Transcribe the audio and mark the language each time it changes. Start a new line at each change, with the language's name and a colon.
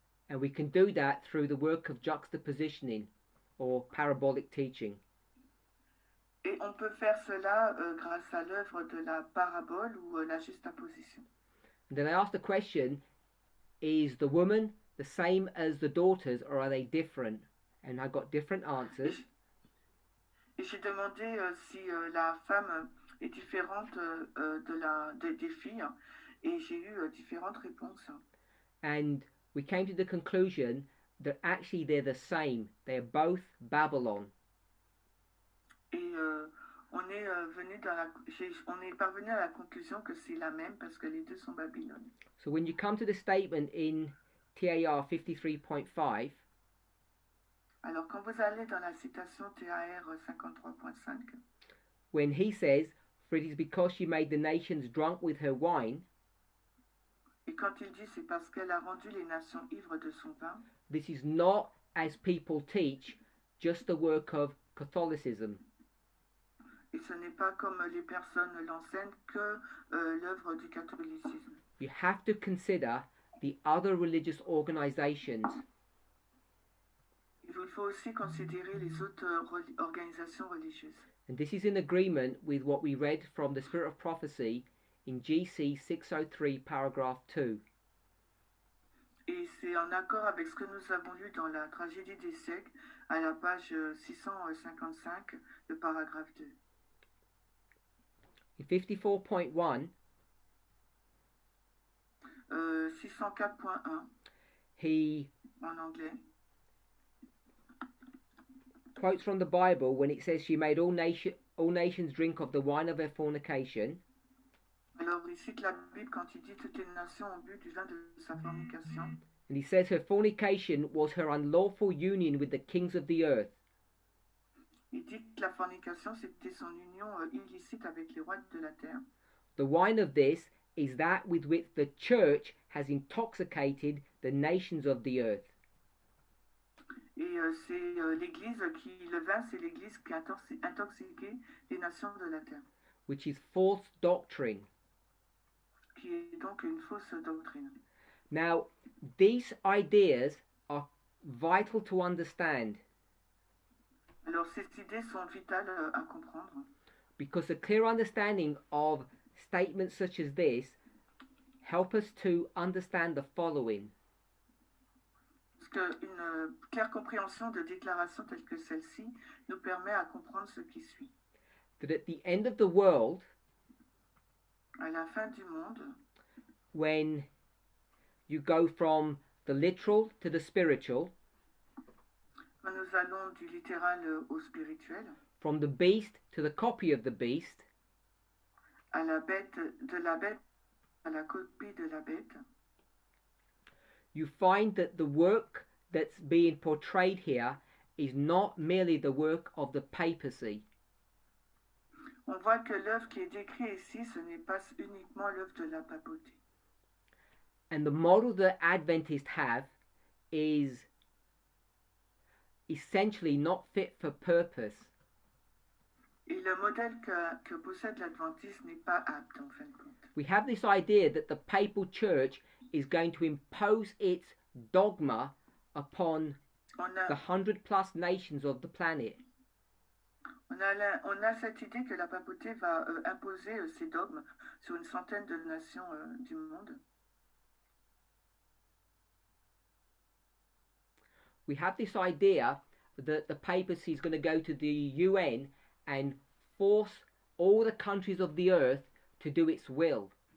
English: And we can do that through the work of juxtapositioning or parabolic teaching.
French: Et on peut faire cela grâce à l'œuvre de la parabole ou la juxtaposition.
English: And then I asked the question, is the woman the same as the daughters, or are they different? And I got different answers.
French: Et j'ai demandé si la femme est différente des filles, et j'ai eu différentes réponses.
English: And we came to the conclusion that actually they're the same. They're both Babylon.
French: Et on est parvenu à la conclusion que c'est la même parce que les deux sont Babylone.
English: So when you come to the statement in TAR 53.5,
French: alors quand vous allez dans la citation TAR 53.5,
English: when he says, "For it is because she made the nations drunk with her wine,"
French: et quand il dit c'est parce qu'elle a rendu les nations ivres de son vin,
English: this is not, as people teach, just the work of Catholicism.
French: Et ce n'est pas comme les personnes l'enseignent que l'œuvre du catholicisme.
English: You have to consider the other religious organizations.
French: Il faut aussi considérer les autres organisations religieuses.
English: And this is in agreement with what we read from the Spirit of Prophecy in GC 603 paragraph 2.
French: Et c'est en accord avec ce que nous avons lu dans la tragédie des siècles à la page 655, le paragraphe 2.
English: In 54.1,
French: 604.1
English: he
French: en anglais.
English: quotes from the Bible when it says she made all nations drink of the wine of her fornication.
French: Alors il cite la Bible quand il dit toutes les nations ont bu du vin de sa fornication.
English: And he says her fornication was her unlawful union with the kings of the earth.
French: Il dit que la fornication c'était son union illicite avec les rois de la terre.
English: The wine of this is that with which the church has intoxicated the nations of the earth.
French: Et c'est l'église le vin c'est l'église qui a intoxiqué les nations de la terre.
English: Which is false doctrine.
French: Qui est donc une fausse doctrine.
English: Now, these ideas are vital to understand.
French: Alors ces idées sont vitales à comprendre.
English: Because a clear understanding of statements such as this help us to understand the following.
French: Parce qu'une claire compréhension de déclarations telles que celle-ci nous permet à comprendre ce qui suit.
English: That at the end of the world,
French: à la fin du monde,
English: when you go from the literal to the spiritual,
French: quand nous allons du littéral au spirituel,
English: from the beast to the copy of the beast,
French: à la bête, de la bête à la copie de la bête,
English: you find that the work that's being portrayed here is not merely the work of the papacy.
French: On voit que l'œuvre qui est décrite ici, ce n'est pas uniquement l'œuvre de la papauté.
English: And the model that Adventists have is essentially not fit for purpose.
French: Et le modèle que possède l'Adventiste n'est pas apte en fin de compte.
English: We have this idea that the papal church is going to impose its dogma upon the 100+ nations of the planet.
French: On a cette idée que la papauté va imposer ses dogmes sur une centaine de nations du monde.
English: We have this idea that the papacy is going to go to the UN and force all the countries of the earth to do its will.